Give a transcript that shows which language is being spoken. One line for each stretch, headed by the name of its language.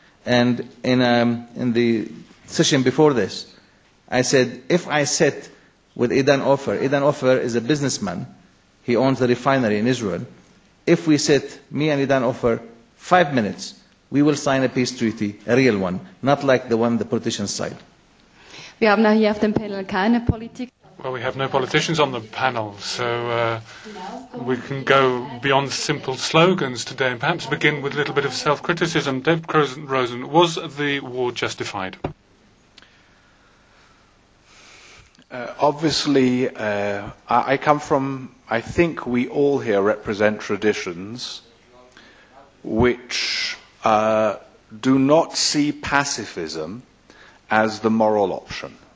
English: And in the session before this, I said, if I sit with Idan Ofer is a businessman. He owns a refinery in Israel. If we sit, me and Idan Ofer, 5 minutes, we will sign a peace treaty, a real one, not like the one the politicians signed.
German: Wir haben hier auf dem Panel keine Politik.
English: Well, we have no politicians on the panel, so we can go beyond simple slogans today and perhaps begin with a little bit of self-criticism. David Rosen, was the war justified? Obviously, I come from, I think we all here represent traditions which do not see pacifism as the moral option.